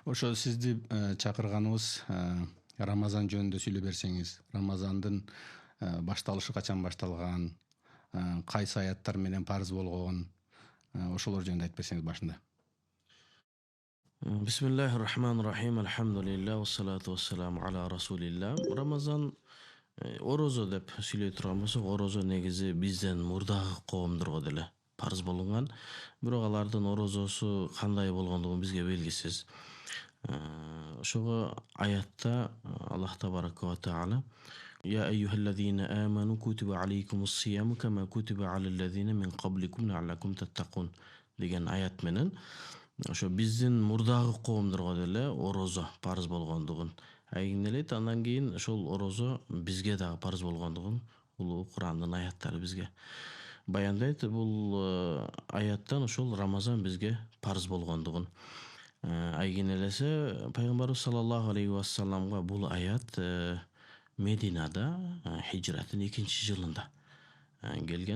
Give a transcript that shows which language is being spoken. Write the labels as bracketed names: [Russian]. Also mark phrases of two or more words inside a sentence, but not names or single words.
[Kyrgyz] Ошо сизди чакырганыбыз Рамазан жөнүндө сүйлөй берсеңиз. Рамазандын башталышы качан башталган, кайсы аяттар менен парыз болгон, ошолор жөнүндө айтып берсеңиз башында. [Arabic] بسم الله الرحمن الرحيم. الحمد لله والصلاة والسلام على رسول الله. [Kyrgyz] Ramazan орозо деп сүйлөй турган болсок, орозо негизи бизден мурдагы коомдорго деле парыз болгон. Бирок алардын орозосу кандай болгондугу бизге белгисиз. Ошого аятта [Arabic] الله تبارك وتعالى يا أيها الذين آمنوا كتب عليكم الصيام كما كتب على الذين من قبلكم لعلكم تتقون [Kyrgyz] деген аят менен ошо биздин мурдагы коомдорго деле орозо парыз болгондугун айгинелейт. Андан кийин ошол орозо бизге дагы парыз болгондугун улуу Курандын аяттары бизге баяндайт. Бул аяттан ошол Рамазан бизге парыз болгондугун айгинелесе пайгамбарыбыз [Arabic] صلى الله عليه وسلم [Kyrgyz] бул аят Мединада хижраттын 2-жылында келген.